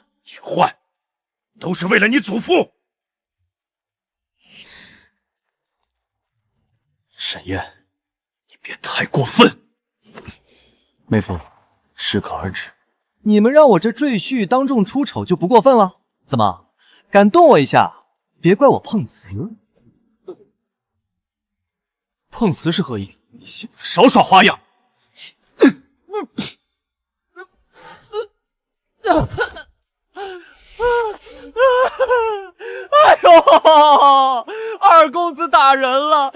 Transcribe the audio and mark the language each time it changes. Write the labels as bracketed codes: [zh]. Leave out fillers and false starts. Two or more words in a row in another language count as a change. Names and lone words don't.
[zh] 去換。都是為了你祖父。沈燕，你別太過分。妹夫，適可而止。你們讓我這贅婿當眾出醜就不過分了？怎麼，敢動我一下，別怪我碰瓷。碰瓷是何意？你小子少耍花样！哎呦，二公子打人了！